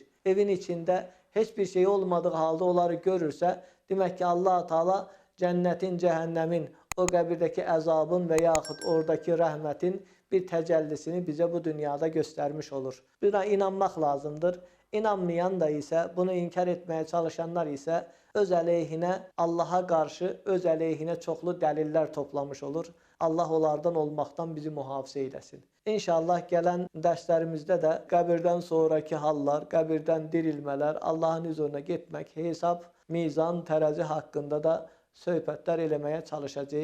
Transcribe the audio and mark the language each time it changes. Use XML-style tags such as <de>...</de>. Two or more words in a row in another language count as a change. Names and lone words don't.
<tr>Evin içinde hiçbir şey olmadığı halde onları görürse demek ki Allah Teala cennetin, cehennemin,</tr> <az>o kabirdeki əzabın və yaxud oradaki rəhmətin bir təcəllisini</az> <tr>bize bu dünyada göstermiş olur. Buna inanmak lazımdır. İnanmayan da ise, bunu inkar etmeye çalışanlar ise</tr> <az>öz əleyhinə, Allah'a karşı öz əleyhinə çoxlu dəlillər</az> <tr>toplamış olur.</tr> <az>Allah onlardan</az> <tr>olmaktan bizi</tr> <az>mühafizə eyləsin. İnşallah gələn dərslərimizdə də qəbirdən sonraki hallar, qəbirdən dirilmələr, Allahın huzuruna getmək, hesab, mizan, tərəzi haqqında da söhbətlər eləməyə çalışacağıq.</az>